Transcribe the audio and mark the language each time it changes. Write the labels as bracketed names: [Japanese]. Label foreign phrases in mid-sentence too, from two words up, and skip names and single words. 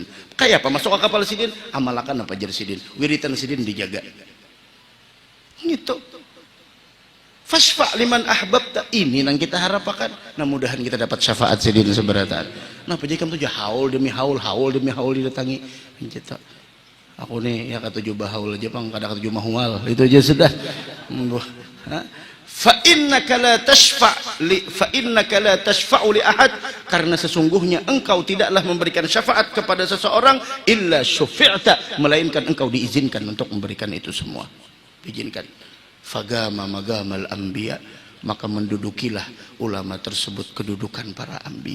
[Banjar] Kayak apa masuk ke kapal sidin? Amalakan apa jar sidin, wiritan sidin dijaga gitu. [Arabic] فاشفع لمن أحببت, [Banjar] ini yang kita harapkan. Nah mudahan kita dapat syafaat sidin seberatan. Nah pejikam tuh haul demi haul demi haul didatangi kita. Aku nih ya kata jubah haul aja bang, kada kata jubah mual itu aja sudah. [Arabic] فإنك لا تشفع لأحد, [Indonesian] karena sesungguhnya engkau tidaklah memberikan syafaat kepada seseorang [Arabic] إلا شفعت, [Indonesian] melainkan engkau diizinkan untuk memberikan itu semua. Diizinkan. [Arabic] فأقام مقام الأنبياء, [Indonesian] maka mendudukilah ulama tersebut kedudukan para anbiya.